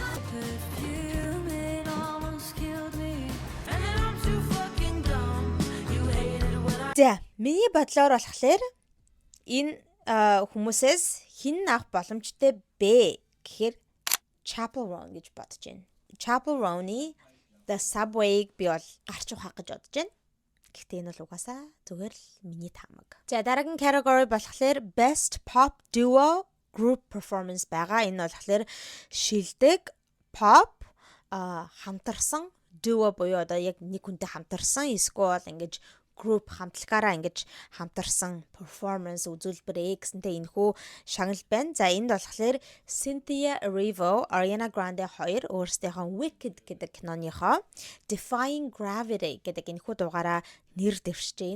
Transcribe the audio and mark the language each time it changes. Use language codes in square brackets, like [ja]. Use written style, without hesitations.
[en] Perfume, it almost killed me. And then I'm too fucking dumb. You hated what I... [mn] За, миний бодлоор болохоор энэ хүмүүсээс хин авах боломжтой бэ гэхээр Chappell Roan гэж бодож байна. Chappell Roan-ы The Subway-г би бол гарч ухах гэж бодож байна. Гэхдээ энэ бол угаасаа зүгээр л миний таамаг. За дараагийн category болохоор best pop duo group performance байгаа. Энэ болохоор шилдэг pop хамтарсан duo буюу одоо яг нэг хүнтэй хамтарсан эсвэл ингэж group хамтлагаараа ингэж хамтарсан performance үзүүлбэрээ гэсэнтэй энэхүү шагнал байна. За энд болохоор Cynthia Erivo, Ariana Grande хоёр өөрсдийнхөө Wicked гэдэг киноныхоо Defying Gravity гэдэг энэхүү дугаараа нэр дэвшжээ.